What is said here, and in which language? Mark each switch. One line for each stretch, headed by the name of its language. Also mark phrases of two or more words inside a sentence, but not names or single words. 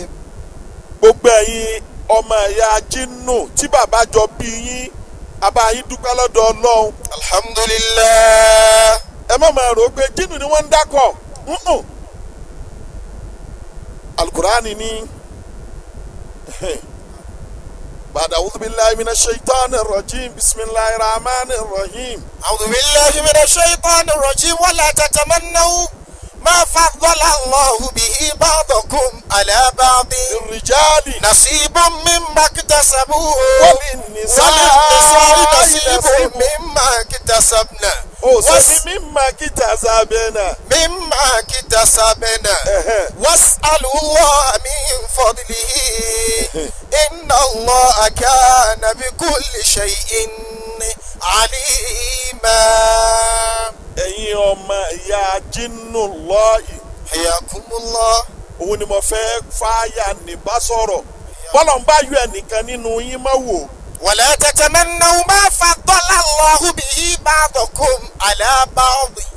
Yoruba: Gbogbo ẹ̀yin ọmọ ẹ̀yà jínú tí bàbá jọ bí yín abayín dúpẹ́ lọ́dọ̀ Ọlọ́run.
Arabic: Alhamdulillah.
Yoruba: Ẹ má máa rò ó pé jínú ni wọ́n ń dákọ̀.
Arabic: Al-Qur'ani ní بعد أعوذ بالله من الشيطان الرجيم بسم الله الرحمن الرحيم. أعوذ بالله من الشيطان الرجيم ولا تتمنوا ما فضل الله به بعضكم على بعض للرجال نصيب مما اكتسبوا وللنساء نصيب مما اكتسبنا مما اكتسبنا واسألوا الله من فضله إن الله كان بكل شيء عليما.
Yoruba: Ẹ̀yin ọmọ ìyá JINULLAHI
Arabic: hayakumullah.
Yoruba: Òun ni mo fẹ́ fáyà ní bá sọ̀rọ̀. Bọ́lá ń bá yọ ẹnìkan nínú yín má wò.
Arabic: ولا تتمنوا ما فضل الله به بعضكم على بعض.